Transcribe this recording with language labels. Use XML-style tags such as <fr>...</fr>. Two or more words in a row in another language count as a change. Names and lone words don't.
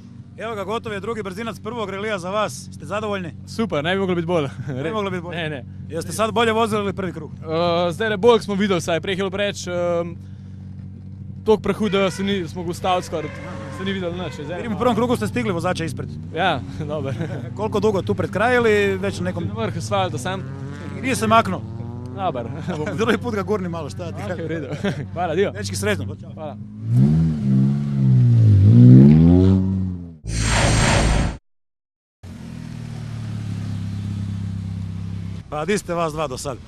<hr>Evo ga, gotov je drugi brzinac prvog relija za vas. Ste zadovoljni? Super, ne bi moglo biti bolje. Ne bi moglo biti bolje? Ne. Jeste sad bolje vozili ili prvi krug?</hr> <sl>Zdaj bolj smo videli, saj prej</sl> <hr>htjel reći,</hr> <sl>toliko prahu da se nismo ustavili skoraj. Se ni vidjeli nič.</sl> <hr>Vidim, u prvom krugu ste stigli vozača ispred. Ja, dobar. Koliko dugo, tu pred kraj ili već na nekom... Na vrh asfalta sam. Nije se maknuo? Dobar. Drugi put ga gurni malo, šta ti kako? U redu. Hvala, dio. Dečki, sretno. Hvala. Pa di ste vas dva do sad?</hr>